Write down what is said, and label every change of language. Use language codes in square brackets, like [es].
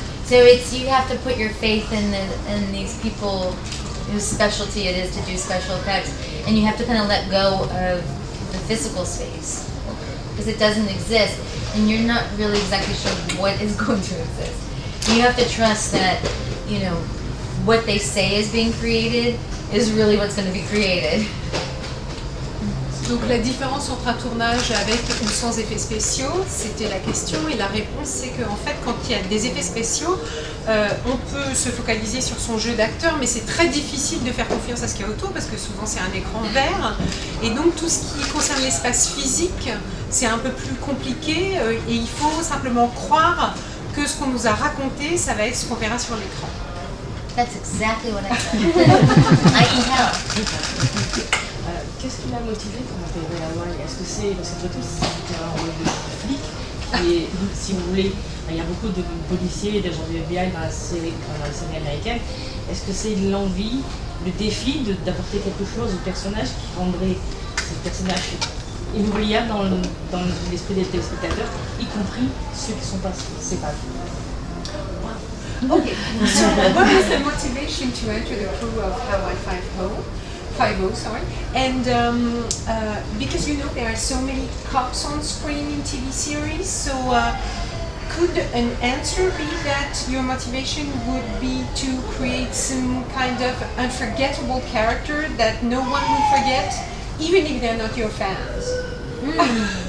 [en] So it's you have to put your faith in these people whose specialty it is to do special effects, and you have to kind of let go of the physical space because it doesn't exist, and you're not really exactly sure what is going to exist. And you have to trust that what they say is being created is really what's going to be created. [fr] Donc la différence entre un tournage avec ou sans effets spéciaux, c'était la question, et la réponse c'est qu'en fait quand il y a des effets spéciaux, on peut se focaliser sur son jeu d'acteur, mais c'est très difficile de faire confiance à ce qu'il y a autour parce que souvent c'est un écran vert, et donc tout ce qui concerne l'espace physique, c'est un peu plus compliqué, et il faut simplement croire que ce qu'on nous a raconté, ça va être ce qu'on verra sur l'écran. [en] That's exactly what I said. I can tell. [fr] Qu'est-ce qui l'a motivé pour intégrer la Hawaï? Est-ce que c'est parce que tout c'était un rôle de flic et si vous voulez, il y a beaucoup de policiers et de gens du FBI dans la série américaine. Est-ce que c'est l'envie, le défi d'apporter quelque chose au personnage qui rendrait ce personnage inoubliable dans l'esprit des téléspectateurs, y compris ceux qui sont pas séparés? [en] Okay, so what was the motivation to enter the crew of Hawaii 5-0, sorry. And because there are so many cops on screen in TV series, so could an answer be that your motivation would be to create some kind of unforgettable character that no one will forget, even if they're not your fans?